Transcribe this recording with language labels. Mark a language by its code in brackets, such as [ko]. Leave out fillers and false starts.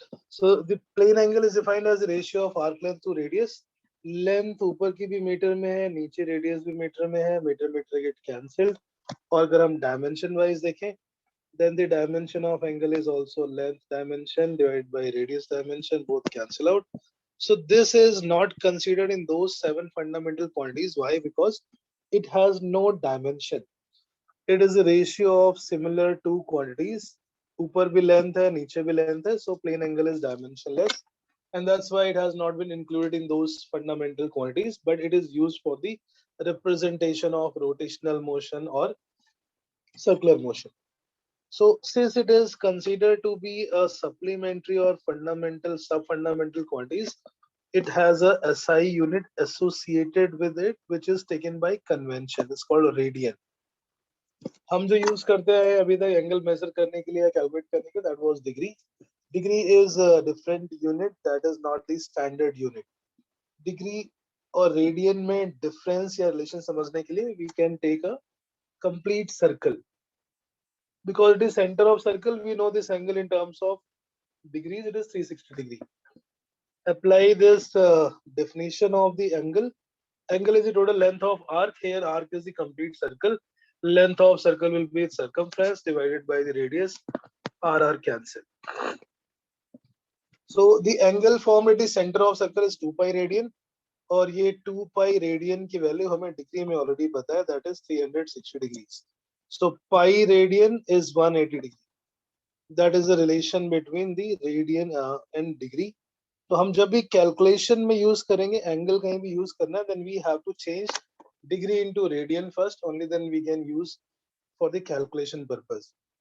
[en] So the plane angle is defined as the ratio of arc length to radius. [hi] Length ऊपर की भी metre में है, नीचे radius भी मीटर में है. [en] Metre metre get cancelled. [hi] और अगर हम dimension wise देखें, [en] then the dimension of angle is also length dimension divided by radius dimension, both cancel out. So this is not considered in those 7 fundamental quantities. Why? Because it has no dimension. It is a ratio of similar two quantities. [hi] ऊपर भी length है, नीचे भी length है, [en] so plane angle is dimensionless, and that's why it has not been included in those fundamental quantities. But it is used for the representation of rotational motion or circular motion. So since it is considered to be a supplementary or fundamental sub-fundamental quantities, it has a SI unit associated with it, which is taken by convention. It's called radian. [hi] हम जो use करते हैं अभी तक angle measure करने के लिए या calculate करने के, [en] that was degree. Degree is a different unit, that is not the standard unit. Degree [hi] और radian में difference या relation समझने के लिए [en] we can take a complete circle. Because it is center of circle, we know this angle in terms of degrees, it is 360 degree. Apply this definition of the angle. Angle is the total length of arc. Here arc is the complete circle. Length of circle will be its circumference divided by the radius. R cancel. So the angle formed at the center of circle is 2 pi radian. [hi] और ये 2 pi radian की value हमें degree में already पता है, [en] that is 360 degrees. So pi radian is 180 degree. That is the relation between the radian and degree. [hi] तो हम जब भी कैलकुलेशन में यूज करेंगे, एंगल कहीं भी यूज करना है, [en] then we have to change degree into radian first, only then we can use for the calculation purpose.